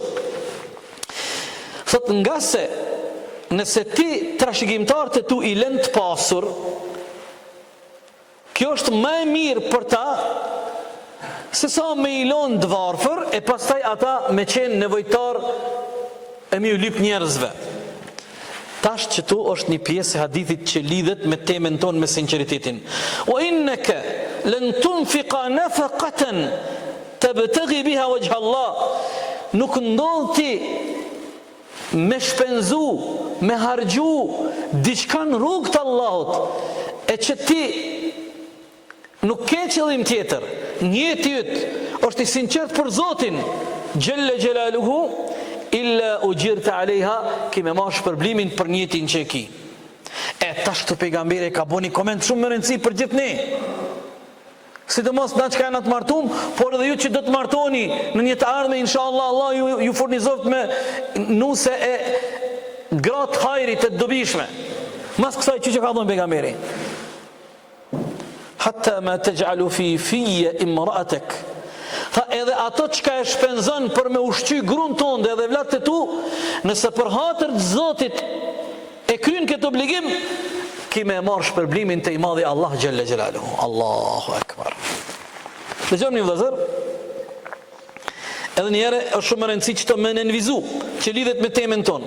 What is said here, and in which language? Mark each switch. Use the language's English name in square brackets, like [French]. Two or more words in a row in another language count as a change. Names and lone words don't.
[Albanian] Thot, nga se nëse ti trashëgimtar të tu i lën të pasur, kjo është më e mirë për ta se sa me i lën të varfër e pastaj ata me qenë nevojtar e mi u lyp njerëzve. Tash që tu është një pjesë e hadithit që lidhet me temën tonë me sinqeritetin. [Arabic] وإنك لن تنفق نفقة تبتغي بها وجه الله. [Albanian] Nuk ndodh ti me shpenzu, me hargju diçka në rrugt të Allahut, e që ti nuk ke qëllim tjetër, njeti yt është i sinqert për Zotin [Arabic] جل جلاله, إلا أجرت عليها, [Albanian] ki me marrë shpërblimin për njetin që e ki. E tash të pejgamberi ka bo një koment shumë më rëndësi për gjithë ne, sidomos na që ka janë të martum, por edhe ju që do të martoni në një të ardhme, inshallah Allah ju furnizoft me nuse e gratë hajrit e dobishme. Mas kësaj që ka thonë pejgamberi, [Arabic] حتى ما تجعل في في امرأتك, [Albanian] tha, edhe ato që ka e shpenzon për me ushqy gruan tënde edhe vllatë të tu, nëse për hatër të Zotit e kryen këtë obligim, ki me marrë shpërblimin të i madhi [Arabic] الله جل جلاله. الله أكبر. [Albanian] Dëgjojmë një vëllazër, edhe njëherë është shumë e rëndësishme që të më nënvizu, që lidhet me temën tonë.